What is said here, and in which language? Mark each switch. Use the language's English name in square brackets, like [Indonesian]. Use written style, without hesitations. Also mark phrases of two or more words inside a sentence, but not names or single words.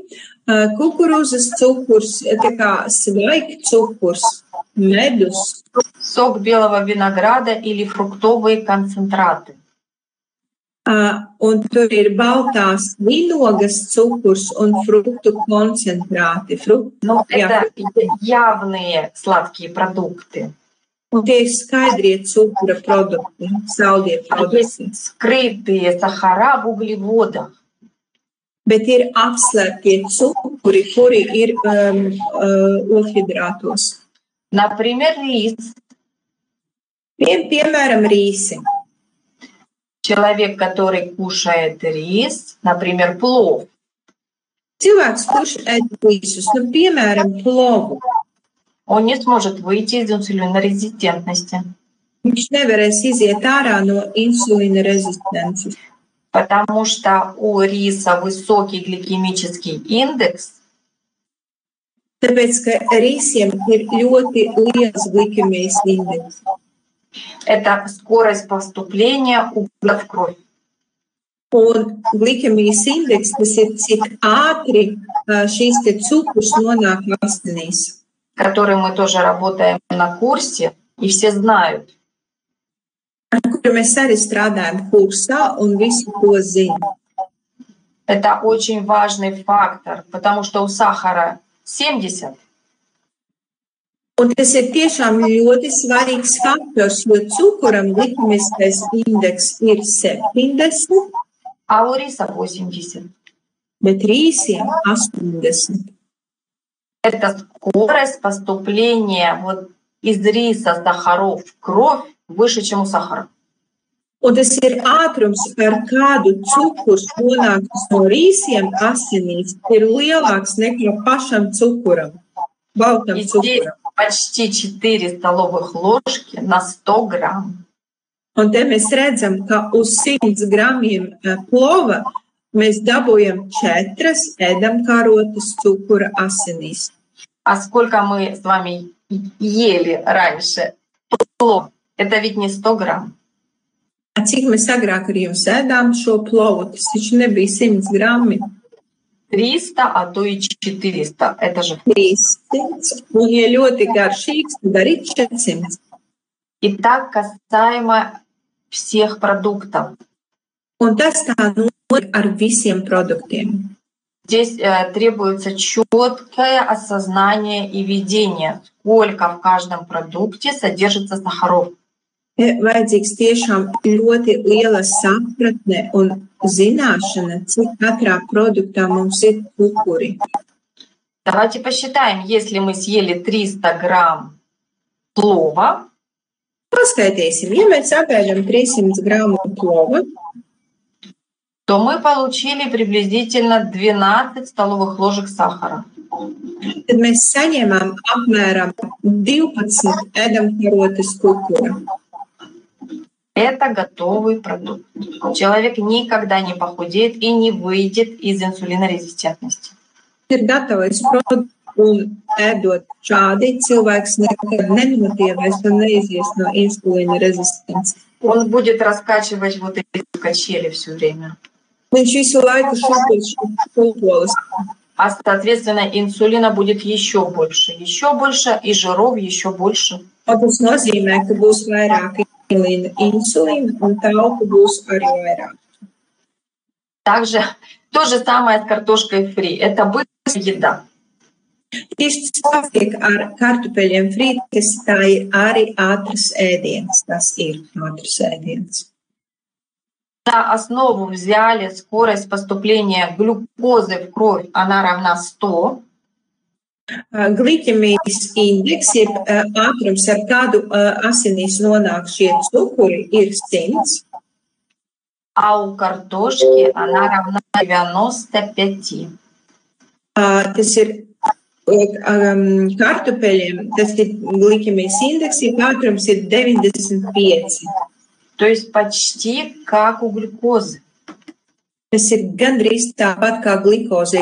[Latvian] Kukurūzas cukurs, tā kā svaig cukurs, medus. [Russian] Сок белого винограда или фруктовые концентраты. [Latvian] Un tur ir baltās vinogas cukurs un fruktu koncentrāti. [Russian] Но это явные сладкие продукты. [Latvian] Un tie ir skaidrie cukura produkti, saldie produkti. [Russian] Есть скрытые сахара в углеводах. [Latvian] Bet ir apslēptie cukuri, kuri ir ogļhidrātos. [Russian] Например, рис. [Latvian] Piemēram, rīsi. [Russian] Человек, который кушает рис, например, плов. [Latvian] Cilvēks, kurš ēd rīsus, piemēram, plovu, [Russian] Он не сможет выйти из инсулинорезистентности. [Latvian] viņš nevarēs iziet ārā no insulīna rezistences. [Russian] потому что у риса высокий гликемический индекс. [Latvian] Tāpēc, ka rīsiem ir ļoti liels glikemijas indeks. [Russian] Это скорость поступления угля в кровь. [Latvian] Un glikemijas indeks, tas ir cik ātri šīs te cukurs nonāk asinīs. [Russian] Который мы тоже работаем на курсе, и все знают. [Latvian] Ar kuru mēs arī strādājam kursā, un visi to zina. [Russian] Это очень важный фактор, потому что у сахара 70. [Latvian] Un tas ir tiešām ļoti svarīgs faktors, jo cukuram glikemiskais indeks ir 70, [Russian] А у риса 80. [Latvian] bet rīsiem 80. [Russian] Это скорость поступления вот из риса сахаров в кровь выше, чем у сахара. [Latvian] Un tas ir ātrums, ar kādu cukurs nonākas no rīsiem asinīs, ir lielāks nekā pašam cukuram, baltam [Russian] И здесь [Latvian] cukuram. [Russian] почти 4 столовых ложки на 100 грамм. [Latvian] Un te mēs redzam, ka uz 100 gramiem plova mēs dabūjam 4 ēdamkarotes cukura asinīs. [Russian] А сколько мы с вами ели раньше? Плов. Это ведь не 100 грамм. [Latvian] Cik mēs agrāk ar jums ēdām šo plovu, tas taču nebija 100 grammi. [Russian] 300, а то и 400. Это же [Latvian] 300, un, ja ļoti garšīgs, tad arī 400. [Russian] и так касаемо всех продуктов. [Latvian] Un tas tā notiek ar visiem produktiem. [Russian] Здесь требуется четкое осознание и видение, сколько в каждом продукте содержится сахаров. [Latvian] Vajadzīgs tiešām ļoti liela sapratne un zināšana, cik katrā produktā mums ir cukuri. [Russian] Давайте посчитаем, если мы съели 300 грамм плова, [Latvian] Paskaitīsim, ja mēs apēdam 300 gramu plova, [Russian] то мы получили приблизительно 12 столовых ложек сахара. [Latvian] tad mēs saņēmām apmēram 12 ēdamkarotes cukura. [Russian] Это готовый продукт. Человек никогда не похудеет и не выйдет из инсулинорезистентности. [Latvian] Ir gatavs produkts, un ēdot šādi, cilvēks nekad nenotievēs un neizies no insulīna rezistences. [Russian] Он будет раскачивать вот эти качели все время. [Latvian] Viņš visu laiku šūpos šūpolis. [Russian] А, соответственно, инсулина будет еще больше, и жиров еще больше. [Latvian] Un tas nozīmē, ka būs vairāk insulīna, un tauku būs arī vairāk. [Russian] Также то же самое с картошкой фри. Это быстрая еда. [Latvian] Tieši tas tiek ar kartupeļiem frī, kas tā ir arī ātrs ēdiens. Tas ir ātrs ēdiens. [Russian] За основу взяли скорость поступления глюкозы в кровь, она равна 100. [Latvian] Glikemijas indeks, jeb ātrums, ar kādu asinīs nonāk šie cukuri, ir 100. [Russian] А у картошки она равна 95. [Latvian] Tas ir kartupeļiem, tas ir glikemijas indeks, jeb ātrums ir 95. [Russian] То есть почти как у глюкозы. [Latvian] Tas ir gandrīz tāpat kā glikozē.